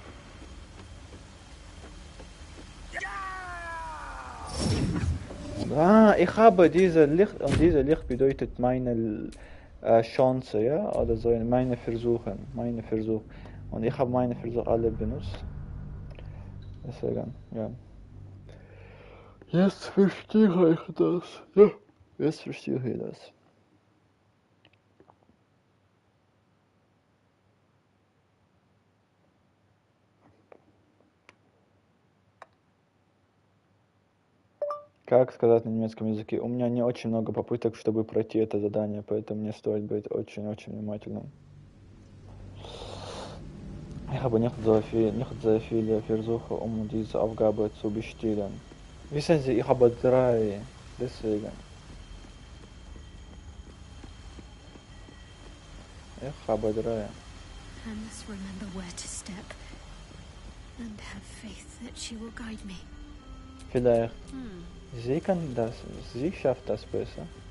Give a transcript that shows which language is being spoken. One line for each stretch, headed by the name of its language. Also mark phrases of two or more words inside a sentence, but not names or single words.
German: Ich habe diese Licht und diese Licht bedeutet meine Chance, ja, oder so meine Versuche. Und ich habe meine Versuche alle benutzt. Deswegen, ja. Jetzt verstehe ich das. Ja, jetzt verstehe ich das.
Russian: Как сказать на немецком языке? У меня не очень много попыток, чтобы пройти это задание, поэтому мне стоит быть очень-очень внимательным.
German: Ich habe nicht sehr viele Versuche, diese Aufgabe zu bestehen. Wissen Sie, ich habe 3, deswegen. Ich habe 3.
English: I must remember where to step and have faith that she will guide me.
German: Vielleicht. Sie kann das. Sie schafft das besser.